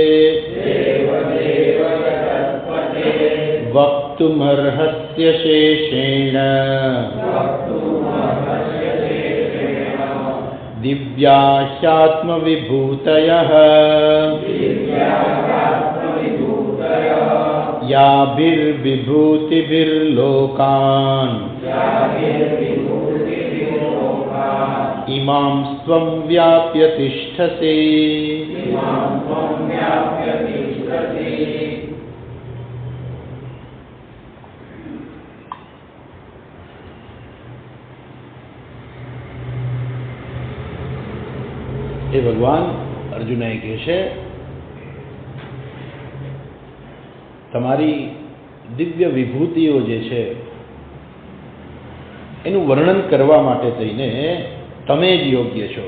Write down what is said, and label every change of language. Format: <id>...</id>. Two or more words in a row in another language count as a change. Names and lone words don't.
<sa>वक्तुमर्हस्य शेषेण दिव्याह्यात्मविभूतयः याभिर्विभूतिभिर्लोकान् इमां स्वं व्याप्य तिष्ठसि।</sa> <gu>એ ભગવાન અર્જુનને કહે છે, તમારી દિવ્ય વિભૂતિઓ જે છે એનું વર્ણન કરવા માટે થઈને તમે જ યોગ્ય છો.</gu>